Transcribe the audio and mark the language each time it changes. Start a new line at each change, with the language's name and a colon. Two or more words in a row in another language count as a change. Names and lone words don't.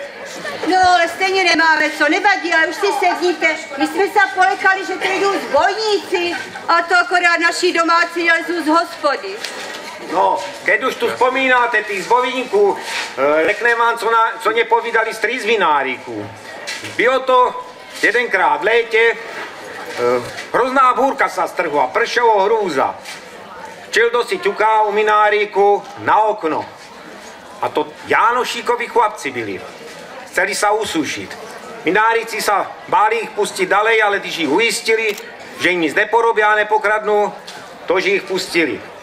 Czech: No, ale stejně nemáme co, nevadí, ale už si sedníte. My jsme se polekali, že přijdou zbojníci a to akorát naši domácí lezu z hospody.
Slovak: No, keď už tu spomínate tých zbojníků,
Czech: řekne vám, co nepovídali z vináríku. Bylo to jedenkrát v létě,
Slovak: hrozná búrka sa strhla,
Czech: pršelo hrúza.
Slovak: Čildo si ťuká u mináríku na okno.
Czech: A to Jánošíkovi chlapci byli.
Slovak: Chceli sa usušiť. Minárici sa báli ich pustiť dalej, ale když ich uistili, že im nic neporobia a nepokradnú, tož ich pustili.